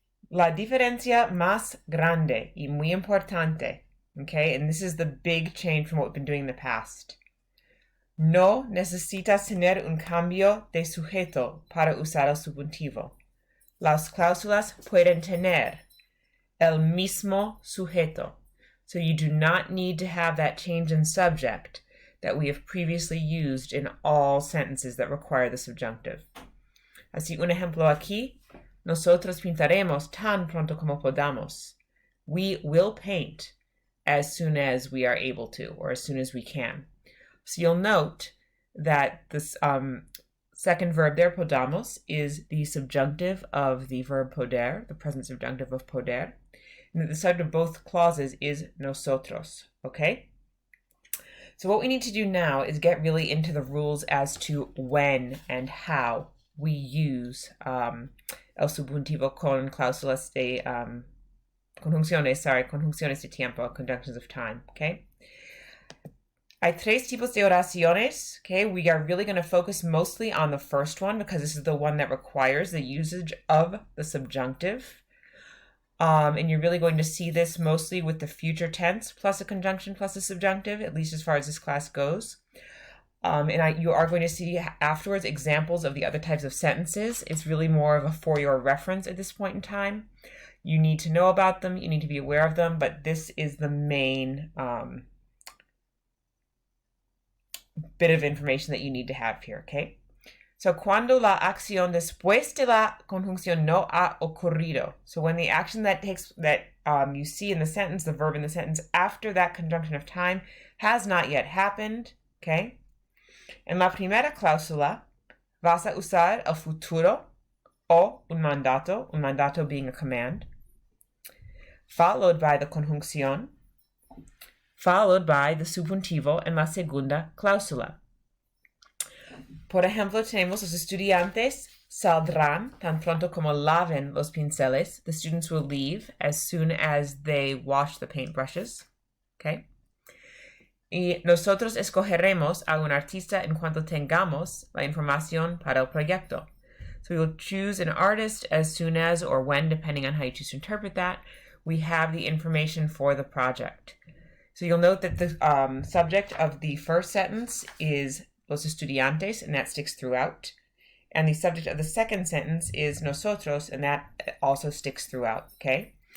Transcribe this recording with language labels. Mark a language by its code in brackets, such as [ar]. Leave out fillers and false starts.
[es] La diferencia más grande y muy importante, okay? [en] And this is the big change from what we've been doing in the past. [es] No necesitas tener un cambio de sujeto para usar el subjuntivo. Las cláusulas pueden tener el mismo sujeto. [en] So you do not need to have that change in subject that we have previously used in all sentences that require the subjunctive. [es] Así, un ejemplo aquí, nosotros pintaremos tan pronto como podamos. [en] We will paint as soon as we are able to, or as soon as we can. So you'll note that this second verb there, podamos, is the subjunctive of the verb poder, the present subjunctive of poder, and that the subject of both clauses is nosotros, okay? So what we need to do now is get really into the rules as to when and how we use [es] el subjuntivo con cláusulas de conjunciones de tiempo, [en] conjunctions of time, okay? [es] Hay tres tipos de oraciones, okay? [en] We are really going to focus mostly on the first one because this is the one that requires the usage of the subjunctive. And you're really going to see this mostly with the future tense plus a conjunction plus a subjunctive, at least as far as this class goes. You are going to see afterwards examples of the other types of sentences. It's really more of a for your reference at this point in time. You need to know about them, you need to be aware of them, but this is the main bit of information that you need to have here, okay? [es] So, cuando la acción después de la conjunción no ha ocurrido. [en] So, when the action that you see in the sentence, the verb in the sentence after that conjunction of time has not yet happened, okay? [es] En la primera cláusula vas a usar el futuro o un mandato [en] being a command, [es] followed by the conjunción, followed by the subjuntivo en la segunda cláusula. Por ejemplo, tenemos los estudiantes saldrán tan pronto como laven los pinceles. [en] The students will leave as soon as they wash the paintbrushes. Okay? [es] Y nosotros escogeremos a un artista en cuanto tengamos la información para el proyecto. [en] So we will choose an artist as soon as or when, depending on how you choose to interpret that, we have the information for the project. So you'll note that the subject of the first sentence is [es] los estudiantes, [en] and that sticks throughout. And the subject of the second sentence is nosotros, and that also sticks throughout, okay?